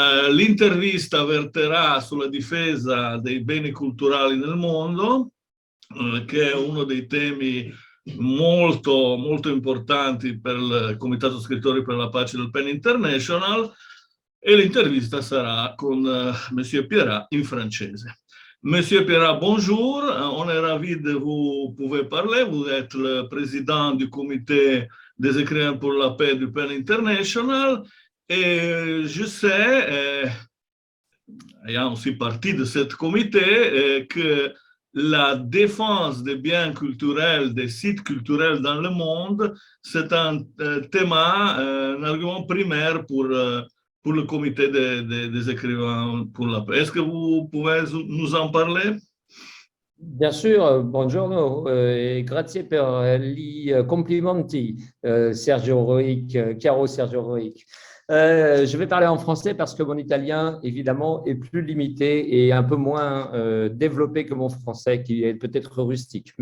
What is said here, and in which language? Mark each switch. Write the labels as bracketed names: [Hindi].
[Italian] L'intervista verterà sulla difesa dei beni culturali nel mondo, che è uno dei temi molto, molto importanti per il Comitato Scrittori per la Pace del PEN International, e l'intervista sarà con Monsieur Pierrat in francese. [French] Monsieur Pierrat, bonjour, on est ravi de vous pouvoir parler. Vous êtes le président du comité des écrivains pour la paix du PEN International, et je sais, ayant aussi partie de ce comité, que la défense des biens culturels, des sites culturels dans le monde, c'est un thème, un argument primaire pour le comité des écrivains pour la paix. Est-ce que vous pouvez nous en parler? Bien sûr, [Italian] buongiorno e grazie per gli complimenti, Sergio Roic, Caro Sergio Roic. [French] Je vais parler en français parce que mon italien, évidemment, est plus limité et un peu moins développé que mon français, qui est peut-être rustique.